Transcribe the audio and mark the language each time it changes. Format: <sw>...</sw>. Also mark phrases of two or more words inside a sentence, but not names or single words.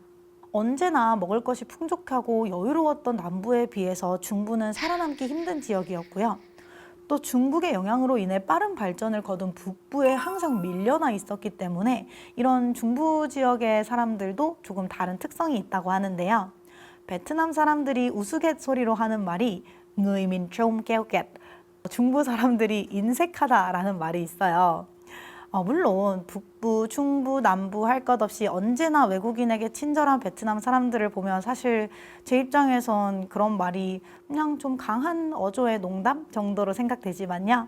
<ko>언제나 먹을 것이 풍족하고 여유로웠던 남부에 비해서 중부는 살아남기 힘든 지역이었고요. 또 중국의 영향으로 인해 빠른 발전을 거둔 북부에 항상 밀려나 있었기 때문에 이런 중부 지역의 사람들도 조금 다른 특성이 있다고 하는데요. 베트남 사람들이 우스갯소리로 하는 말이</ko> <vi>người miền Trung keo kiệt,</vi> <ko>중부 사람들이 인색하다라는 말이 있어요. 물론 북부, 중부, 남부 할 것 없이 언제나 외국인에게 친절한 베트남 사람들을 보면 사실 제 입장에선 그런 말이 그냥 좀 강한 어조의 농담 정도로 생각되지만요.</ko>